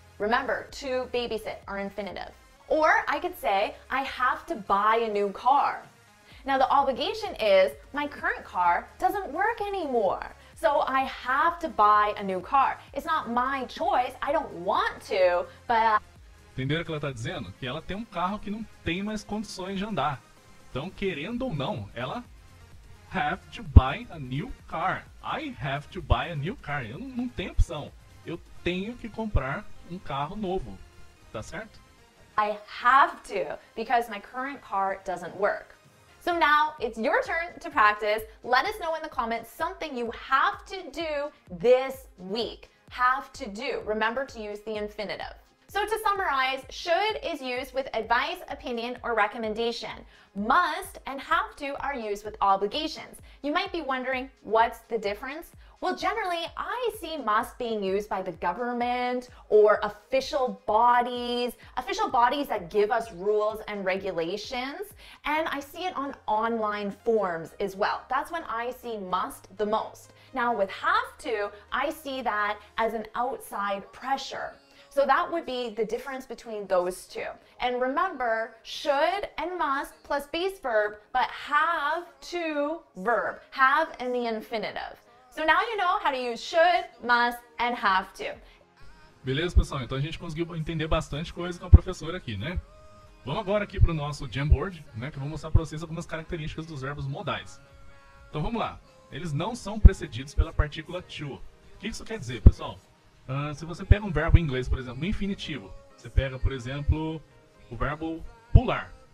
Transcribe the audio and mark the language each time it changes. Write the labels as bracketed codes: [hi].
[en] Remember, to babysit are infinitive. Or I could say, I have to buy a new car. Now the obligation is, my current car doesn't work anymore. So I have to buy a new car. It's not my choice, I don't want to, but... [pt] Entenderam o que ela está dizendo? Que ela tem um carro que não tem mais condições de andar. Então, querendo ou não, ela [en] have to buy a new car. I have to buy a new car. [pt] Eu não tenho opção. Eu tenho que comprar um carro novo. Tá certo? [en] I have to, because my current car doesn't work. So now it's your turn to practice. Let us know in the comments something you have to do this week. Have to do. Remember to use the infinitive. So to summarize, should is used with advice, opinion, or recommendation. Must and have to are used with obligations. You might be wondering, what's the difference? Well, generally, I see must being used by the government or official bodies that give us rules and regulations. And I see it on online forms as well. That's when I see must the most. Now with have to, I see that as an outside pressure. So that would be the difference between those two. And remember, should and must plus base verb, but have to verb. Have in the infinitive. So now you know how to use should, must, and have to. [pt] Beleza, pessoal? Então a gente conseguiu entender bastante coisa com a professora aqui, né? Vamos agora aqui para o nosso Jamboard, né? Que eu vou mostrar para vocês algumas características dos verbos modais. Então vamos lá. Eles não são precedidos pela partícula to. O que isso quer dizer, pessoal? Se você pega um verbo em inglês, por exemplo, no infinitivo, você pega, por exemplo, o verbo pular.